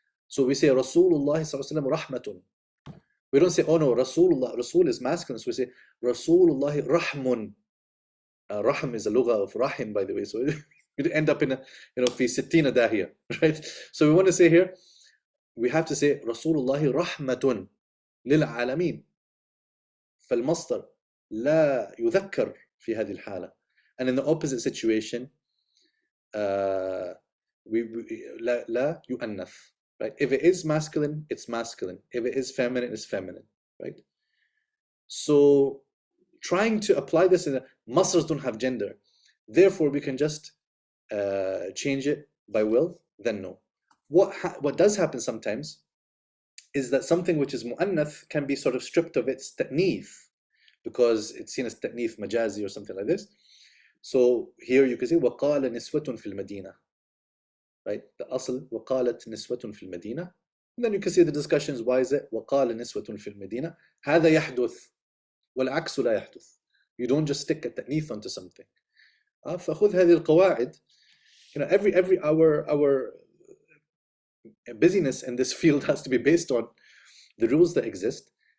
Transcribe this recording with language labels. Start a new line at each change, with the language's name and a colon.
English: So we say
Arabic: Rasulullah sallallahu alaihi wasallam rahmatun.
English: We don't say, oh no, Rasulullah, Rasul is masculine, so we say Rasulullah rahmun. Rahm is a lugha of rahim, by the way, so you end up in a,
Arabic: fi sittina dahiya,
English: right? So we want to say here, we have to say
Arabic: Rasulullah rahmatun lil alamin. فالمصدر لا يذكر في هذه الحالة.
English: And in the opposite situation,
Arabic: لا يؤنث.
English: Right? If it is masculine, it's masculine. If it is feminine, it's feminine. Right? So trying to apply this in the masdars don't have gender. Therefore, we can just change it by will, then no. What does happen sometimes is that something which is mu'annath can be sort of stripped of its ta'neef, because it's seen as ta'neef majazi or something like this. So here you can say
Arabic: وَقَالَ نِسْوَةٌ فِي الْمَدِينَةِ.
English: Right?
Arabic: The asl, وَقَالَتْ نِسْوَةٌ فِي الْمَدِينَةِ.
English: And then you can see the discussions, why is it
Arabic: وَقَالَ نِسْوَةٌ فِي الْمَدِينَةِ هَذَا يَحْدُث وَالْعَكْسُ لَا يَحْدُث.
English: You don't just stick a ta'neef onto something.
Arabic: فَخُذْ هَذِي الْقَوَاعِدِ.
English: Every our busyness in this field has to be based on the rules that exist.